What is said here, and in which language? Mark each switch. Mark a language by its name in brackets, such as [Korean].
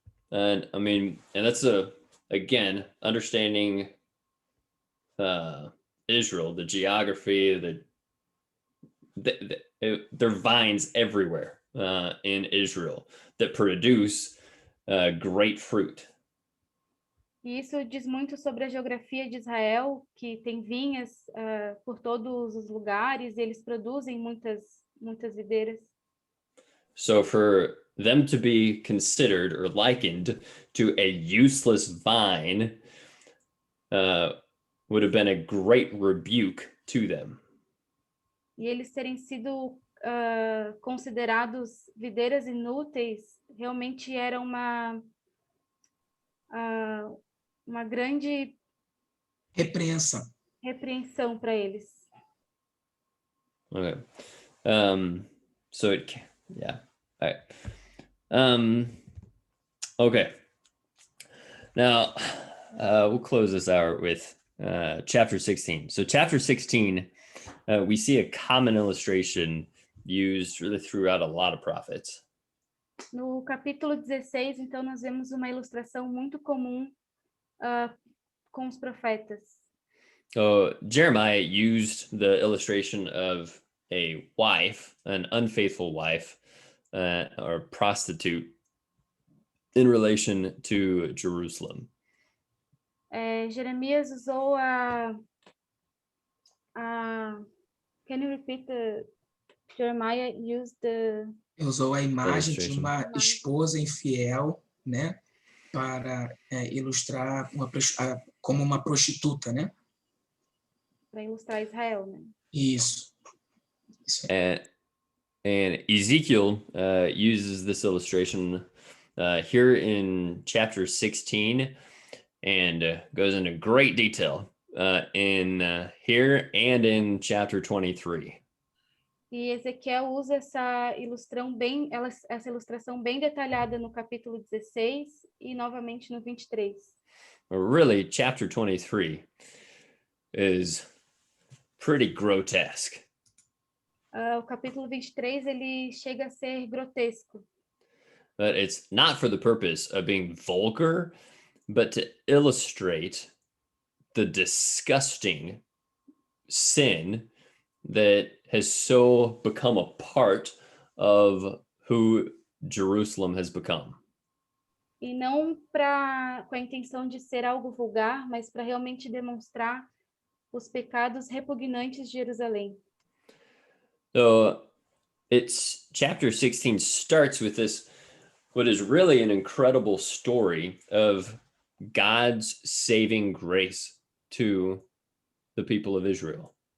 [English] And I mean, and that's again, understanding Israel, the geography, there are vines everywhere in Israel that produce great fruit. [Portuguese] E isso diz muito sobre a geografia de Israel, que tem vinhas por todos os lugares, e eles produzem muitas videiras. [English] So for them to be considered or likened to a useless vine would have been a great rebuke to them. [Portuguese] E eles terem sido considerados videiras inúteis, realmente era uma grande repreensão para eles. [English] Okay. So it, yeah. All right. Okay. Now, we'll close this out with chapter 16. So chapter 16, we see a common illustration used really throughout a lot of prophets. [Portuguese] No capítulo 16, então, nós vemos uma ilustração muito comum com os profetas. [English] So Jeremiah used the illustration of a wife, an unfaithful wife, or prostitute in relation to Jerusalem. [Portuguese] Jeremias usou [English] can you repeat Jeremiah used [Portuguese] usou a imagem de uma esposa infiel, né, para ilustrar como uma prostituta, né? Para ilustrar Israel, né? Isso. [English] And Ezekiel uses this illustration here in chapter 16 and goes into great detail in here and in chapter 23. [Portuguese] E Ezequiel usa essa ilustração bem detalhada no capítulo 16 e novamente no 23. [English] Really, chapter 23 is pretty grotesque. [Portuguese] O capítulo 23 ele chega a ser grotesco. [English] But it's not for the purpose of being vulgar, but to illustrate the disgusting sin that has so become a part of who Jerusalem has become. [Portuguese] E não com a intenção de ser algo vulgar, mas para realmente demonstrar os pecados repugnantes de Jerusalém. [English] So it's chapter 16 starts with this, what is really an incredible story of God's saving grace to the people of Israel.